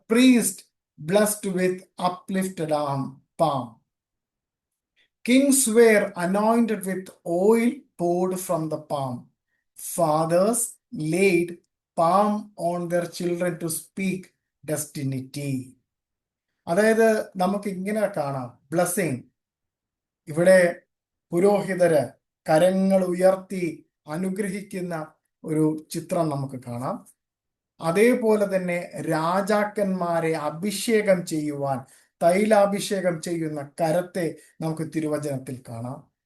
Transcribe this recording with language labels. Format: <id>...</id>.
<en>Priest blessed with uplifted palm. Kings were anointed with oil poured from the palm. Fathers laid palm on their children to speak destinity.</en> <ml>അതായത് നമുക്ക് ഇങ്ങനെ കാണാം, blessing. ഇവിടെ പുരോഹിതര് കരങ്ങൾ ഉയർത്തി അനുഗ്രഹിക്കുന്ന ഒരു ചിത്രം നമുക്ക് കാണാം. അതേപോലെ തന്നെ രാജാക്കന്മാരെ അഭിഷേകം ചെയ്യുവാൻ തൈലാഭിഷേകം ചെയ്യുന്ന കരത്തെ നമുക്ക് തിരുവചനത്തിൽ കാണാം.</ml>